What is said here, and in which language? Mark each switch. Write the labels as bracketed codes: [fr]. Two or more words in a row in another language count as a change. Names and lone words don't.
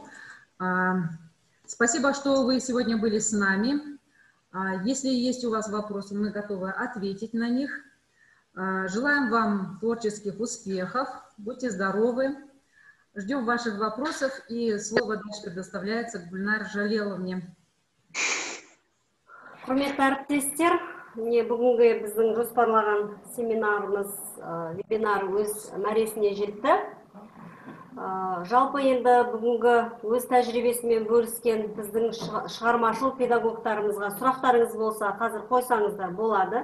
[ru] Спасибо, что вы сегодня были с нами. Если есть у вас вопросы, мы готовы ответить на них. Желаем вам творческих успехов, будьте здоровы. Ждем ваших вопросов, и слово дальше предоставляется Гульнар Жалеловне. [kk] Құрметті әріптестер, бүгінгі біздің жоспарлаған семинарымыз, вебинар өз мәресіне жетті. Жалпы енді бүгінгі өз тәжірибесімен бөліскен біздің шығармашыл педагогтарымызға сұрақтарыңыз болса, қазір қойсаңыздар болады.